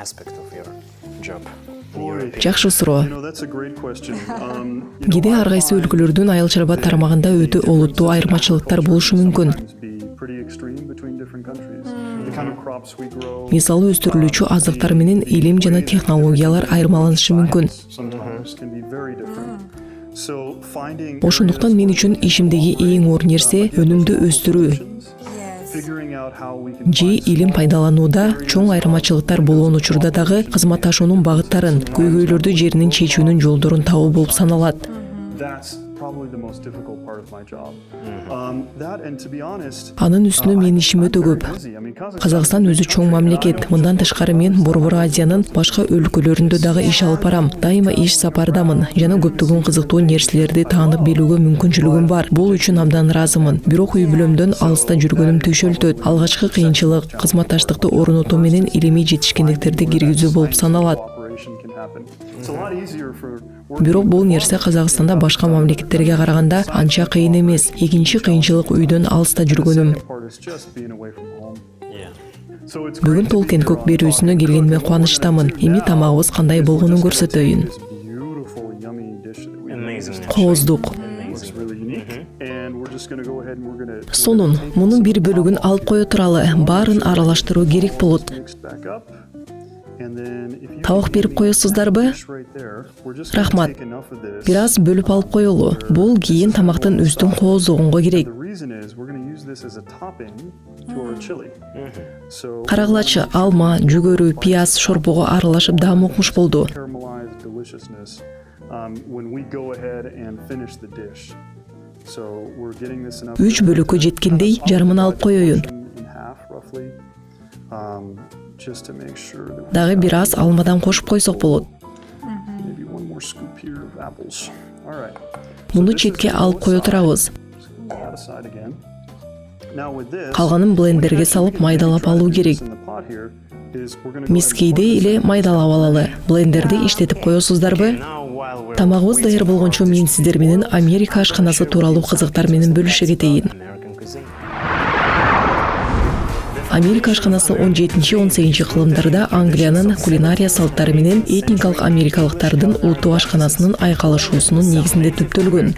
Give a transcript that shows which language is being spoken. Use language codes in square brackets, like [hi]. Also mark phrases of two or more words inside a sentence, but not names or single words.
[ky] Жакшы суроо. [en] You know, that's a great question. [ky] Кээде ар кайсы өлкөлөрдүн айыл чарба тармагында өтө олуттуу айырмачылыктар болушу мүмкүн. [en] be pretty extreme between different countries. The kind of crops we grow [ky] Мисалы өстүрүлүүчү азыктар менен илим жана технологиялар айырмаланышы мүмкүн. [en] sometimes can be very different. So finding [ky] Ошондуктан мен үчүн ишимдеги эң оор нерсе өнүмдү өстүрүү. [en] Yes. figuring out how we can [ky] Же илим пайдаланууда чоң айырмачылыктар болгон учурда дагы кызматташуунун багыттарын, көйгөйлөрдү жеринен чечүүнүн жолдорун табуу болуп саналат. [en] that's probably the most difficult part of my job. That and to be honest, [ky] Анын үстүнө менин ишим өтө көп. [en] busy. I mean, [ky] Казакстан өзү чоң мамлекет. Мындан тышкары мен Борбор Азиянын башка өлкөлөрүндө дагы иш алып барам. Дайыма иш сапардамын жана көптөгөн кызыктуу нерселерди таанып билүүгө мүмкүнчүлүгүм бар. Бул үчүн абдан ыраазымын. Бирок үй бүлөмдөн алыста жүргөнүм төшөлтөт. Алгачкы кыйынчылык кызматташтыкты орнотуу менен илимий жетишкендиктерди киргизүү болуп саналат. [en] cooperation can happen. It's a lot easier for [ky] Бирок бул нерсе Казакстанда башка мамлекеттерге караганда анча кыйын эмес. Экинчи кыйынчылык үйдөн алыста жүргөнүм. [en] part is just being away from home. So it's [ky] Бүгүн [en] great to [ky] Толкен [en] be [ky] көк [en] around [ky] берүүсүнө келгениме кубанычтамын. Эми тамагыбыз кандай болгонун көрсөтөйүн. [en] this beautiful, yummy dish that we Amazing. [ky] Кооздук. [en] It's really unique. And we're just going to go ahead and we're going to [ky] Сонун, мунун бир бөлүгүн алып кое туралы. Баарын аралаштыруу керек болот. [en] mix back up. And then if you [ky] Табак берип коесуздарбы? [en] dish right there, we're just going to [ky] Рахмат. [en] take enough of this. [ky] Бир аз бөлүп алып коелу. Бул кийин тамактын үстүн кооздугунга керек. [en] The reason is we're going to use this as a topping to our chili. So [ky] Карагылачы, алма, жүгөрү, пияз, шорпого аралашып даамыкмуш болду. [en] caramelized deliciousness when we go ahead and finish the dish. So we're getting this enough. [ky] 3 бөлүккө жеткендей жарымын алып коеюн. [en] In half roughly. Just to make sure that [ky] Дагы бир аз алмадан кошуп койсок болот. [en] maybe one more scoop here of apples. All right. [ky] Муну четке алып кое турабыз. [en] Move that aside again. Now with this, [ky] Калганын блендерге салып майдалап алуу керек. [en] in the pot here is we're going to [ky] Мискейде эле майдалап алалы. Блендерди иштетип коесуздарбы? Тамагыбыз даяр болгончо мен сиздер менен Америка ашканасы тууралуу кызыктар менен бөлүшө кетейин. Америка ашканасы 17-18 кылымдарда Англиянын кулинария салттары менен этникалык америкалыктардын улуттук ашканасынын айкалышуусунун негизинде түптөлгөн.